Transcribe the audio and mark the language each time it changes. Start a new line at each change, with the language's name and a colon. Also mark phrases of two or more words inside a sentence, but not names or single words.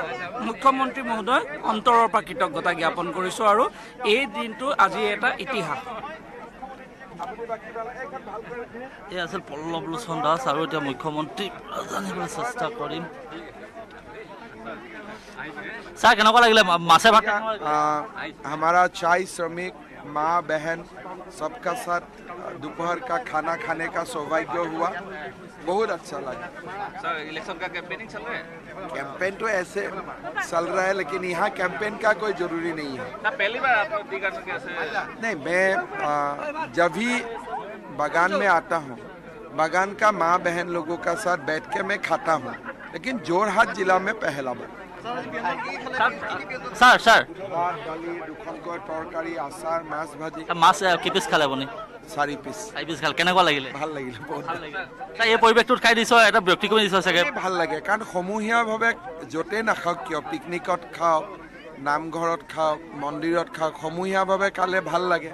Assamese: মুখ্যমন্ত্ৰী মহোদয় অন্তৰৰ পৰা কৃতজ্ঞতা জ্ঞাপন কৰিছোঁ আৰু এই দিনটো আজি এটা ইতিহাস। এই আছিল পল্লৱ লোচন দাস আৰু এতিয়া মুখ্যমন্ত্ৰী জানিবলৈ চেষ্টা কৰিম। ছাৰ, কেনেকুৱা লাগিলে মাছে ভাত?
Hindi: हमारा चाय श्रमिक माँ बहन सबका साथ दोपहर का खाना खाने का सौभाग्य हुआ, बहुत अच्छा लगा। सर, इलेक्शन का कैंपेनिंग चल रहा है? कैंपेन तो ऐसे चल रहा है, लेकिन यहाँ कैंपेन का कोई ज़रूरी नहीं है। पहली बार आप दीघा में कैसे? नहीं, मैं जब भी बागान में आता हूँ, बागान का माँ बहन लोगों का साथ बैठ के मैं खाता हूँ, लेकिन जोरहाट जिला में पहला बार।
Assamese: ছাৰ দালি, দুখনকৈ তৰকাৰী, আচাৰ, মাছ ভাজি। মাছ কেইপিচ খালে আপুনি? 4 পিচ। 4 পিচ খালে, কেনেকুৱা লাগিলে? ভাল লাগিলে, বহুত ভাল লাগিলে। এই পৰিৱেশটোত খাই দিছ, এটা ব্যক্তিগত দিছ চাগে? ভাল লাগে, কাৰণ সমূহীয়াভাৱে য'তে নাখাওক কিয়, পিকনিকত খাওক, নামঘৰত খাওক, মন্দিৰত খাওক, সমূহীয়াভাৱে খালে ভাল লাগে।